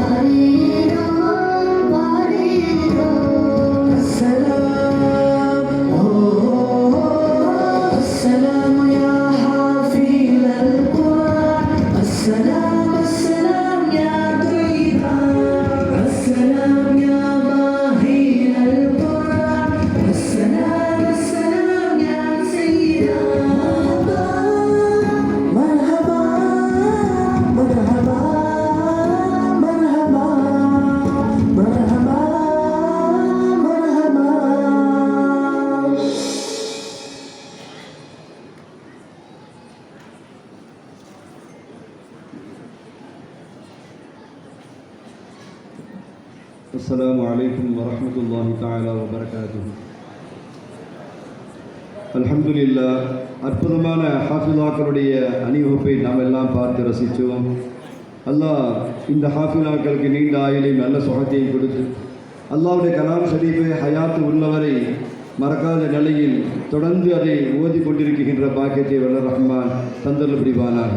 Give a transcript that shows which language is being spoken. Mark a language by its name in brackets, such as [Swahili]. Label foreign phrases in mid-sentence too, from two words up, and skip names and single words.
[Arabic] السلام السلام يا حافظ القرآن، السلام السلام يا طيبة، السلام يا ماهر القرآن، السلام السلام يا سيدة. مرحبا مرحبا مرحبا مرحبا مرحبا. السلام عليكم ورحمة الله تعالى وبركاته. [Tamil] அல்ஹம்துலில்லாஹ், அற்புதமான ஹாஃபிலாக்களுடைய அணிவகுப்பை நாம் எல்லாம் பார்த்து ரசித்தோம். அல்லாஹ் இந்த ஹாஃபிலாக்களுக்கு நீண்ட ஆயுளையும் நல்ல சுகத்தையும் கொடுத்து அல்லாஹ்வுடைய கலாம் ஷரீஃபை ஹயாத்து உள்ளவரை மறக்காத நிலையில் தொடர்ந்து அதை ஓதி கொண்டிருக்கின்ற பாக்கியத்தை வல்ல ரஹ்மான் தந்தல் புரிவானாக.